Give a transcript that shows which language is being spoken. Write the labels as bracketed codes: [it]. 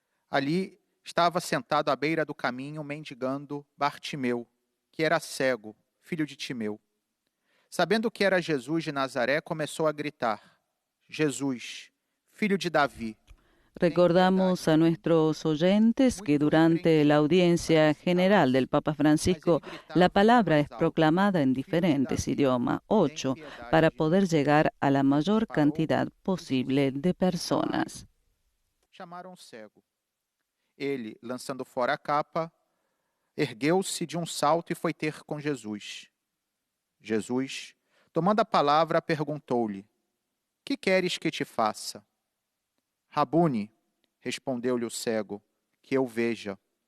[pt] Ali estava sentado à beira do caminho, mendigando, Bartimeu, que era cego, filho de Timeu. Sabendo que era Jesus de Nazaré, começou a gritar: «Jesus, filho de Davi». [es] Recordamos a nuestros oyentes que durante la audiencia general del Papa Francisco, la palabra es proclamada en diferentes idiomas, 8, para poder llegar a la mayor cantidad posible de personas. [pt] Chamaram o cego. Ele, lançando fora a capa, ergueu-se de um salto e foi ter com Jesus. Jesus, tomando a palavra, perguntou-lhe: «Que queres que te faça?» «Rabuni», respondeu-lhe o cego, «que eu veja».